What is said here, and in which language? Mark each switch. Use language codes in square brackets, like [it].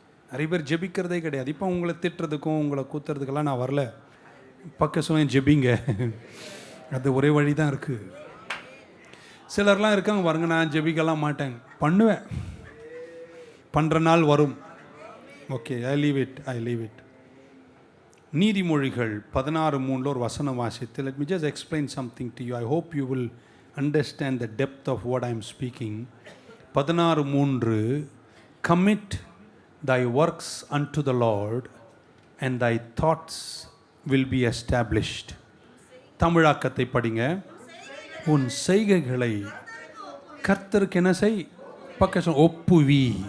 [ta] நிறைய பேர் ஜெபிக்கிறதே கிடையாது. இப்போ உங்களை திட்டுறதுக்கும் உங்களை கூத்துறதுக்கெல்லாம் நான் வரல, பக்க சொல்ல ஜெபிங்க, அது ஒரே வழி தான் இருக்குது. சிலர்லாம் இருக்காங்க பாருங்க, நான் ஜெபிக்கலாம் மாட்டேன், பண்ணுவேன், பண்ணுற நாள் வரும். [en] Okay, I leave it. [ta] நீதிமொழிகள் 16:3 ஒரு வசனம் வாசித்து, [en] let me just explain something to you. I hope you will understand the depth of what I am speaking. 16:3, commit thy works unto the Lord and thy thoughts will be established. [ta] தமிழாக்கத்தை படிங்க. உன் செய்கைகளை கர்த்தருக்கு என்ன செய், பக்க ஒப்புவி.